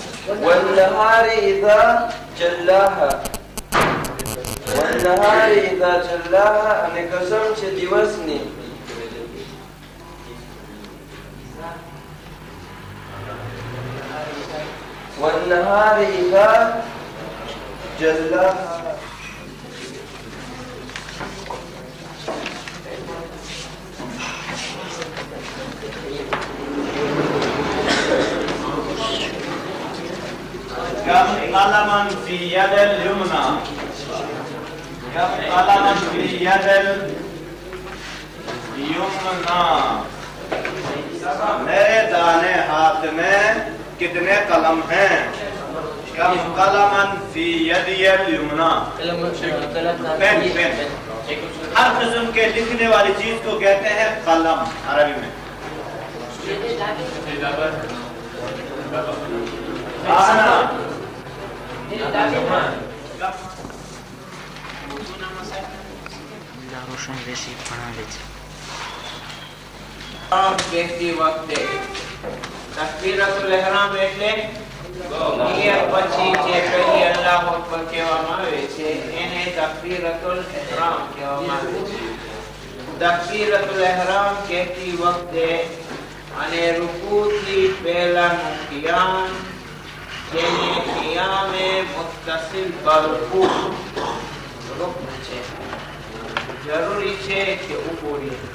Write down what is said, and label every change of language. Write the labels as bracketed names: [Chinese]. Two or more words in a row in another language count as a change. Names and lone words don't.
[Arabic] والنهار إذا جلاها، والنهار إذا جلاها [Gujarati] અને કસમ છે દિવસની. [Arabic] والنهار إذا جلاها. قلما في اليد اليمنى، قلما في اليد اليمنى, [Hindi] मेरे दाने हाथ में कितने कलम हैं? [Arabic] كم قلما في اليد اليمنى, [English] pen pen. [Hindi] हर किस्म के लिखने वाली चीज को कहते हैं कलम अरबी में. [Gujarati] रोशन रेसी ભણાવે છે. કહેતી વખતે તકબીરતુલ ઇહરામ એટલે નિયત પછી જે પહેલી અલ્લાહુ અકબર કહેવામાં આવે છે એને તકબીરતુલ ઇહરામ કહેવામાં આવે છે. તકબીરતુલ ઇહરામ કહેતી વખતે અને રૂકૂથી પહેલાનું કિયામ જેને કિયામે મુત્તસિલ બરકુ રૂકન છે, જરૂરી છે કે ઊભો રહે.